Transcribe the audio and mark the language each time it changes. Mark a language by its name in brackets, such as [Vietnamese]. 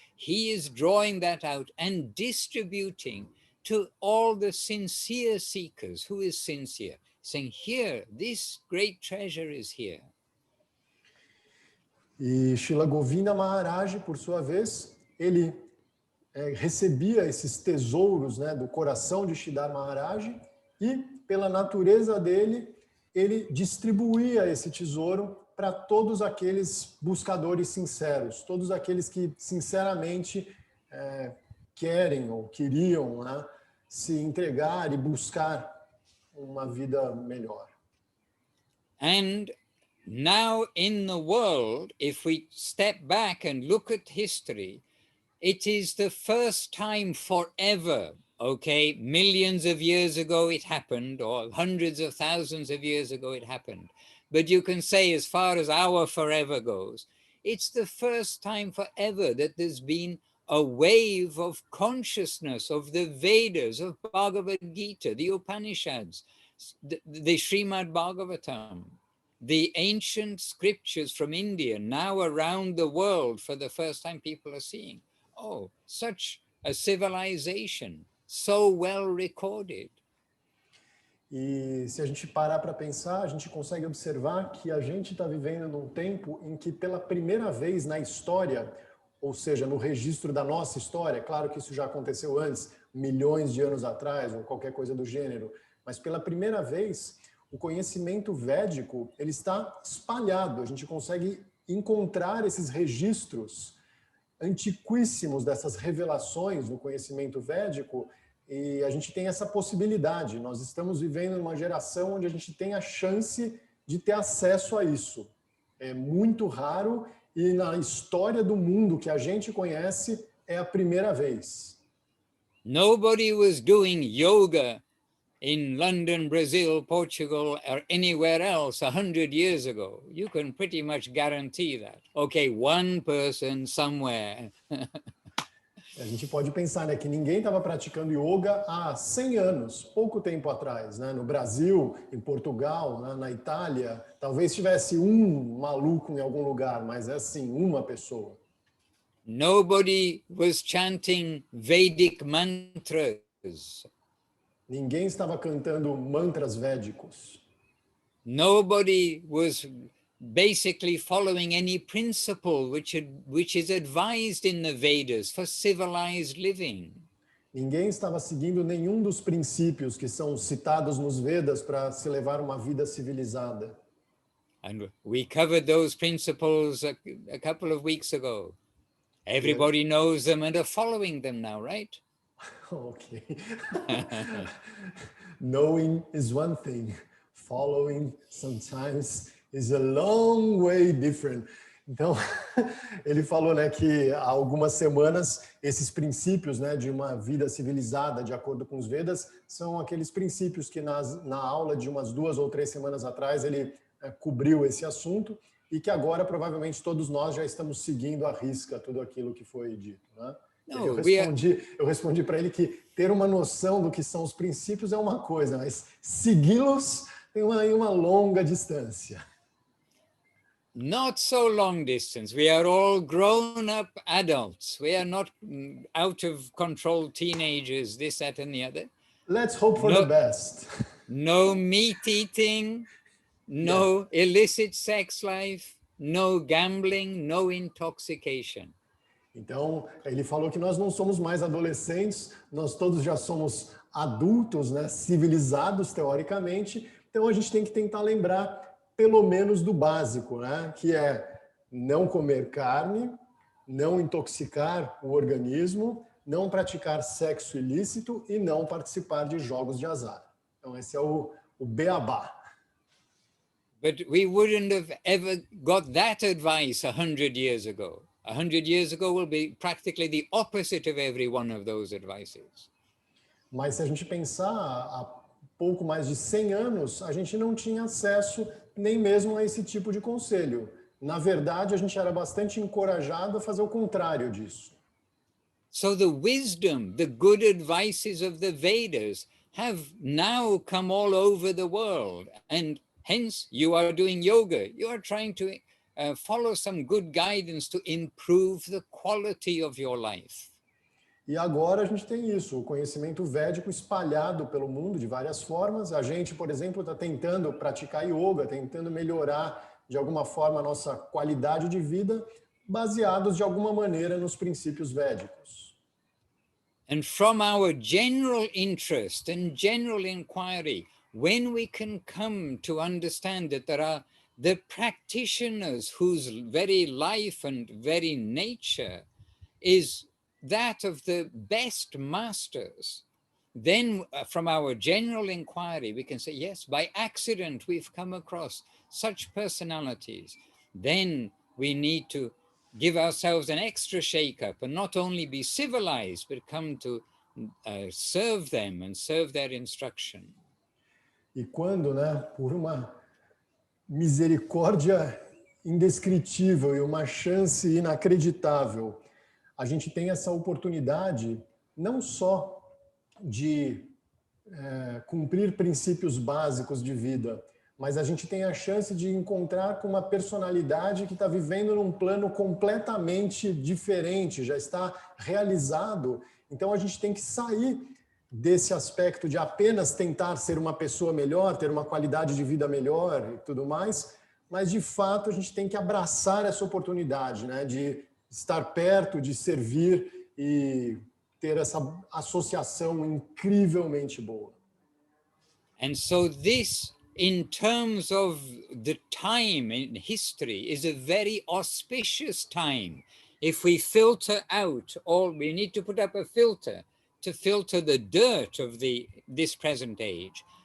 [English] He is drawing that out and distributing to all the sincere seekers. Who is sincere? Saying, here, this great treasure is here. [Portuguese] E Srila Govinda Maharaj, por sua vez, ele recebia esses tesouros, né, do coração de Sridhar Maharaj e, pela natureza dele, ele distribuía esse tesouro para todos aqueles buscadores sinceros, todos aqueles que sinceramente querem ou queriam, né, se entregar e buscar uma vida melhor. [English] And now in the world, if we step back and look at history, it is the first time forever, okay, millions of years ago it happened, or hundreds of thousands of years ago it happened. But you can say, as far as our forever goes, it's the first time forever that there's been a wave of consciousness of the Vedas, of Bhagavad Gita, the Upanishads, the Srimad Bhagavatam, the ancient scriptures from India, now around the world for the first time people are seeing. Oh, such a civilization, so well recorded. [Portuguese] E se a gente parar para pensar, a gente consegue observar que a gente está vivendo num tempo em que pela primeira vez na história, ou seja, no registro da nossa história, claro que isso já aconteceu antes, milhões de anos atrás, ou qualquer coisa do gênero, mas pela primeira vez, o conhecimento védico ele está espalhado, a gente consegue encontrar esses registros antiquíssimos dessas revelações no conhecimento védico, e a gente tem essa possibilidade. Nós estamos vivendo numa geração onde a gente tem a chance de ter acesso a isso. É muito raro e na história do mundo que a gente conhece é a primeira vez. [English] Nobody was doing yoga in London, Brazil, Portugal, or anywhere else 100 years ago. You can pretty much guarantee that. Okay, one person somewhere. [Portuguese] A gente pode pensar, né, que ninguém estava praticando yoga há 100 anos, pouco tempo atrás, né? No Brasil, em Portugal, né, na Itália, talvez tivesse um maluco em algum lugar, mas é assim, uma pessoa. [English] Nobody was chanting Vedic mantras. [Portuguese] Ninguém estava cantando mantras védicos. [English] Nobody was basically following any principle which is advised in the Vedas for civilized living. [Portuguese] Ninguém estava seguindo nenhum dos princípios que são citados nos Vedas para se levar uma vida civilizada. [English] And we covered those principles a couple of weeks ago. Everybody knows them and are following them now, right? Ok. Knowing is one thing. Following sometimes is a long way different. [Portuguese] Então, ele falou, né, que há algumas semanas esses princípios, né, de uma vida civilizada, de acordo com os Vedas, são aqueles princípios que na aula de umas 2 ou 3 semanas atrás ele cobriu esse assunto e que agora provavelmente todos nós já estamos seguindo à risca tudo aquilo que foi dito, né? Eu respondi para ele que ter uma noção do que são os princípios é uma coisa, mas segui-los tem uma longa distância. [English] Not so long distance. We are all grown-up adults. We are not out of control teenagers, this, that, and the other. Let's hope for the best. No meat eating, no illicit sex life, no gambling, no intoxication. [Portuguese] Então, ele falou que nós não somos mais adolescentes, nós todos já somos adultos, né, civilizados teoricamente. Então, a gente tem que tentar lembrar pelo menos do básico, né, que é não comer carne, não intoxicar o organismo, não praticar sexo ilícito e não participar de jogos de azar. Então, esse é o beabá. [English] But we wouldn't have ever got that advice 100 years ago. 100 years ago will be practically the opposite of every one of those advices. [Portuguese] Mas se a gente pensar há pouco mais de 100 anos, a gente não tinha acesso nem mesmo a esse tipo de conselho. Na verdade, a gente era bastante encorajado a fazer o contrário disso. [English] So the wisdom, the good advices of the Vedas have now come all over the world, and hence you are doing yoga. You are trying to follow some good guidance to improve the quality of your life. [Portuguese] E agora a gente tem isso, o conhecimento védico espalhado pelo mundo de várias formas. A gente, por exemplo, está tentando praticar yoga, tentando melhorar de alguma forma a nossa qualidade de vida, baseados de alguma maneira nos princípios védicos. [English] And from our general interest and general inquiry, when we can come to understand that there are the practitioners whose very life and very nature is that of the best masters, then from our general inquiry, we can say, yes, by accident, we've come across such personalities. Then we need to give ourselves an extra shake-up and not only be civilized, but come to serve them and serve their instruction. [Portuguese] E quando, né, por uma misericórdia indescritível e uma chance inacreditável, a gente tem essa oportunidade não só de cumprir princípios básicos de vida, mas a gente tem a chance de encontrar com uma personalidade que está vivendo num plano completamente diferente, já está realizado. Então a gente tem que sair desse aspecto de apenas tentar ser uma pessoa melhor, ter uma qualidade de vida melhor e tudo mais, mas de fato a gente tem que abraçar essa oportunidade, né, de estar perto, de servir e ter essa associação incrivelmente boa. [English] And so this, in terms of the time in history, is a very auspicious time. If we filter out all, we need to put up a filter to filter the dirt of this present age.